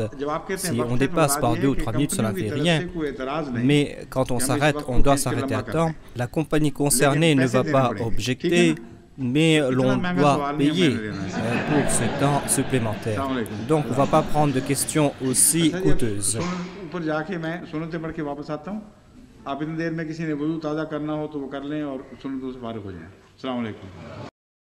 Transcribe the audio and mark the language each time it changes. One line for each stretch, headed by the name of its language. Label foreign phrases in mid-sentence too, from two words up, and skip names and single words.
French: Si on dépasse par 2 ou 3 minutes, cela ne fait rien. Mais quand on s'arrête, on doit s'arrêter à temps. La compagnie concernée ne va pas objecter, mais l'on doit payer pour ce temps supplémentaire. Donc, on ne va pas prendre de questions aussi coûteuses.
Hindi: आप इतनी देर में किसी ने वुज़ू ताज़ा करना हो तो वो कर लें और सुन्नतों से फारिग हो जाएं।
Arabic: السلام عليكم.